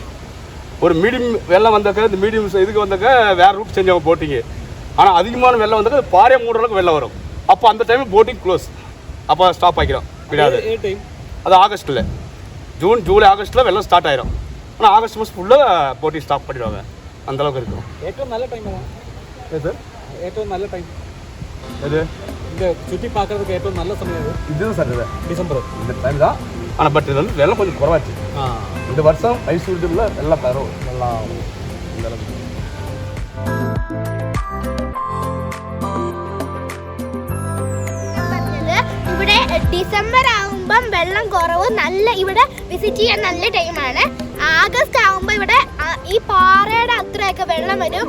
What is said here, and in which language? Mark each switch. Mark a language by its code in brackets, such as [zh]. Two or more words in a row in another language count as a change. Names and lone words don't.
[ta] ஒரு மீடியம் வெள்ளம் வந்தாக்க இந்த மீடியம் இதுக்கு வந்தாக்க வேறு ரூட் சேஞ்ச் ஆகும் போட்டிங்கு. ஆனால் அதிகமான வெள்ளம் வந்தாக்க பாறையை மூடுற அளவுக்கு வெள்ளம் வரும். அப்போ அந்த டைம் [en] boating close, [ta] அப்போ ஸ்டாப் ஆகிடும், விடாது. அது ஆகஸ்ட்டில், ஜூன், ஜூலை, ஆகஸ்ட்டில் வெள்ளம் ஸ்டார்ட் ஆகிடும். ஆனால் ஆகஸ்ட் மாதம் ஃபுல்லாக [en] boating stop [ta] பண்ணிடுவாங்க. அந்தளவுக்கு இருக்கும். [ml] ഏറ്റവും നല്ല ടൈം [ta] சார் [ml] ഏറ്റവും നല്ല ടൈം [ta] இது இங்கே சுற்றி பார்க்கறதுக்கு ഏറ്റവും நல்ல சமயம் அது இதுதான் சார் இது டிசம்பர் இந்த டைம் தான். ஆனால் பட் இது வந்து வெள்ளம் கொஞ்சம் குறவாச்சு. இந்த வருஷம் மைசூர் டீமில் வெள்ளம் தரும் நல்லா இந்த அளவுக்கு. [ml] ഇവിടെ ഡിസംബർ ആകുമ്പം വെള്ളം കുറവ്, നല്ല ഇവിടെ വിസിറ്റ് ചെയ്യാൻ നല്ല ടൈമാണ്. ആഗസ്റ്റ് ആകുമ്പോൾ ഇവിടെ ഈ പാറയുടെ അത്രയൊക്കെ വെള്ളം വരും.